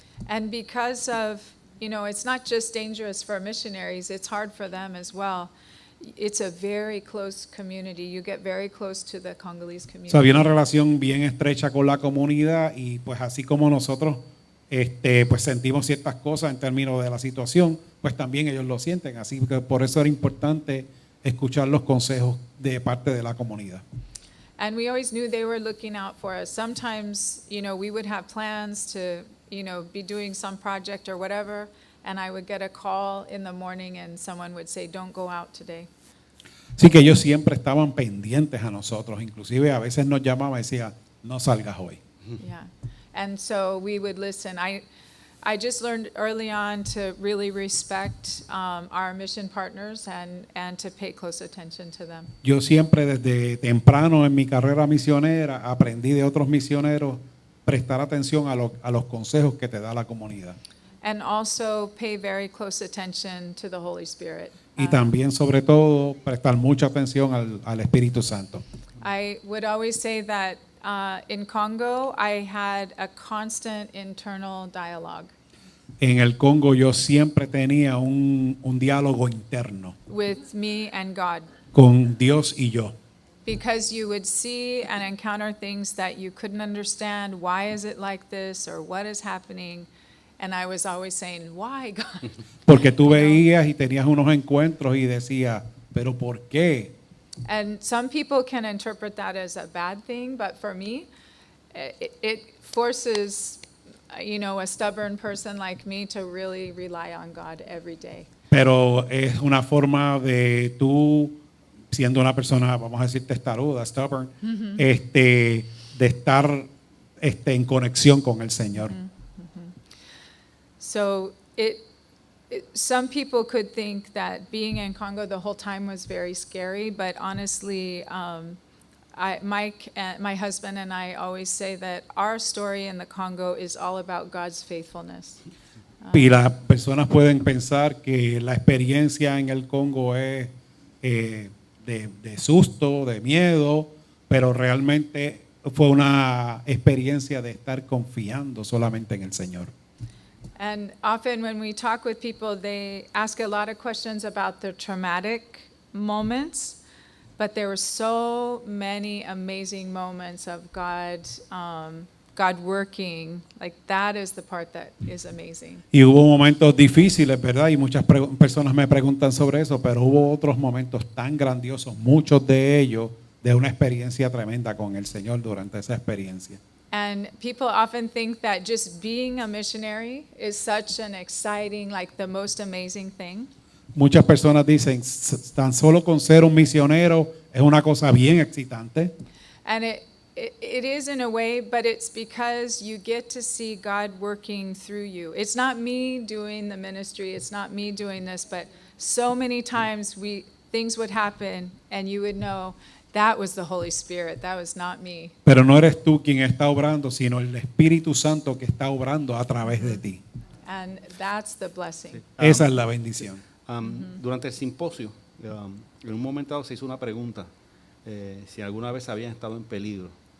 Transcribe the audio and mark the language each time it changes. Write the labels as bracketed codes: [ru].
[en] And because of, it's not just dangerous for missionaries, it's hard for them as well. It's a very close community. You get very close to the Congolese community. [es] O sea, había una relación bien estrecha con la comunidad y pues así como nosotros pues sentimos ciertas cosas en términos de la situación, pues también ellos lo sienten. Así que por eso era importante escuchar los consejos de parte de la comunidad. [en] And we always knew they were looking out for us. Sometimes, we would have plans to, be doing some project or whatever, and I would get a call in the morning and someone would say, don't go out today. [es] Así que ellos siempre estaban pendientes a nosotros, inclusive a veces nos llamaban y decían, no salgas hoy. [en] Yeah. And so we would listen. I just learned early on to really respect our mission partners and to pay close attention to them. [es] Yo siempre desde temprano en mi carrera misionera aprendí de otros misioneros prestar atención a los consejos que te da la comunidad. [en] And also pay very close attention to the Holy Spirit. [es] Y también, sobre todo, prestar mucha atención al Espíritu Santo. [en] I would always say that in Congo, I had a constant internal dialogue [es] En el Congo yo siempre tenía un diálogo interno [en] with me and God, [es] con Dios y yo. [en] because you would see and encounter things that you couldn't understand. Why is it like this, or what is happening? And I was always saying, why, God? [es] Porque tú veías y tenías unos encuentros y decías, pero ¿por qué? [en] And some people can interpret that as a bad thing, but for me, it forces, a stubborn person like me to really rely on God every day. [es] Pero es una forma de tú, siendo una persona, vamos a decir, testaruda, stubborn, de estar en conexión con el Señor. [en] So some people could think that being in Congo the whole time was very scary, but honestly, Mike, my husband and I always say that our story in the Congo is all about God's faithfulness. [es] Y las personas pueden pensar que la experiencia en el Congo es de susto, de miedo, pero realmente fue una experiencia de estar confiando solamente en el Señor. [en] And often when we talk with people, they ask a lot of questions about their traumatic moments, but there were so many amazing moments of God working. Like that is the part that is amazing. [es] Y hubo momentos difíciles, ¿verdad? Y muchas personas me preguntan sobre eso, pero hubo otros momentos tan grandiosos, muchos de ellos de una experiencia tremenda con el Señor durante esa experiencia. [en] And people often think that just being a missionary is such an exciting, like the most amazing thing. [es] Muchas personas dicen, tan solo con ser un misionero es una cosa bien excitante. [en] And it is in a way, but it's because you get to see God working through you. It's not me doing the ministry, it's not me doing this, but so many times things would happen and you would know, that was the Holy Spirit, that was not me. [es] Pero no eres tú quien está obrando, sino el Espíritu Santo que está obrando a través de ti. [en] And that's the blessing. [es] Esa es la bendición. Durante el simposio, en un momento dado se hizo una pregunta, si alguna vez habían estado en peligro.